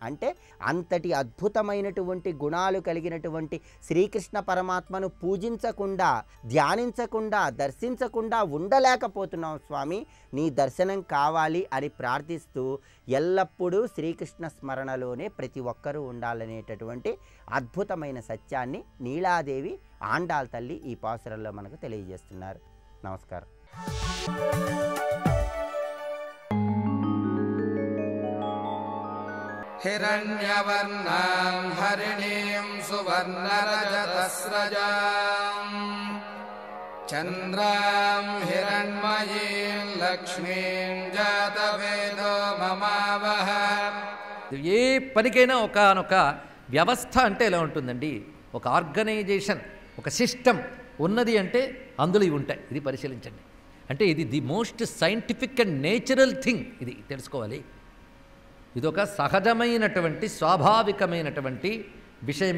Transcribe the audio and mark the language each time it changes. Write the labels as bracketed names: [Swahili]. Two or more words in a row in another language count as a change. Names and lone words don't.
[Telugu] అంటే అంతటి అద్భుతమైనటువంటి గుణాలు కలిగినటువంటి శ్రీకృష్ణ పరమాత్మను పూజించకుండా, ధ్యానించకుండా, దర్శించకుండా ఉండలేకపోతున్నాం స్వామి, నీ దర్శనం కావాలి అని ప్రార్థిస్తూ ఎల్లప్పుడూ శ్రీకృష్ణ స్మరణలోనే ప్రతి ఒక్కరూ ఉండాలనేటటువంటి అద్భుతమైన సత్యాన్ని నీలాదేవి, ఆండాల్ తల్లి ఈ పాసురంలో మనకు తెలియజేస్తున్నారు. నమస్కారం. [Sanskrit] हिरण्यवर्णां हरिणीं सुवर्णरजतस्रजां चन्द्रां हिरण्मयीं लक्ष्मीं जातवेदो ममावह. [Telugu] ఏ పనికైనా ఒకానొక వ్యవస్థ అంటే ఎలా ఉంటుందండి, ఒక ఆర్గనైజేషన్, ఒక సిస్టమ్ ఉన్నది అంటే అందులో ఇవి ఉంటాయి. ఇది పరిశీలించండి. [English] అంటే ఇది the most scientific and natural thing. [Telugu] ఇది తెలుసుకోవాలి. ఇదొక సహజమైనటువంటి, స్వాభావికమైనటువంటి విషయమే.